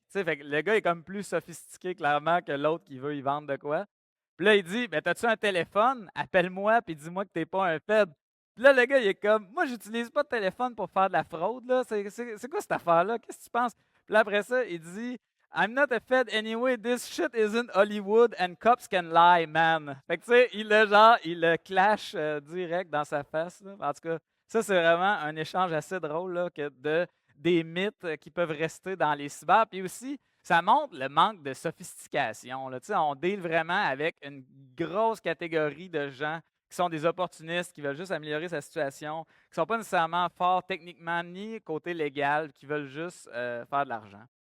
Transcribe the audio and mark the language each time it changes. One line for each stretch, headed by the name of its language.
French: Fait que le gars est comme plus sophistiqué, clairement, que l'autre qui veut y vendre de quoi. Puis là, il dit ben, t'as-tu un téléphone? Appelle-moi, puis dis-moi que t'es pas un Fed. Puis là, le gars, il est comme moi, j'utilise pas de téléphone pour faire de la fraude. Là. C'est quoi cette affaire-là? Qu'est-ce que tu penses? Puis là, après ça, il dit
English: I'm not a Fed anyway, this shit isn't Hollywood and cops can lie, man.
French: Fait que tu sais, il le clash direct dans sa face. Là. En tout cas, ça, c'est vraiment un échange assez drôle là, que des mythes qui peuvent rester dans les cyber. Puis aussi, ça montre le manque de sophistication. Là. Tu sais, on deal vraiment avec une grosse catégorie de gens qui sont des opportunistes, qui veulent juste améliorer sa situation, qui ne sont pas nécessairement forts techniquement ni côté légal, qui veulent juste faire de l'argent.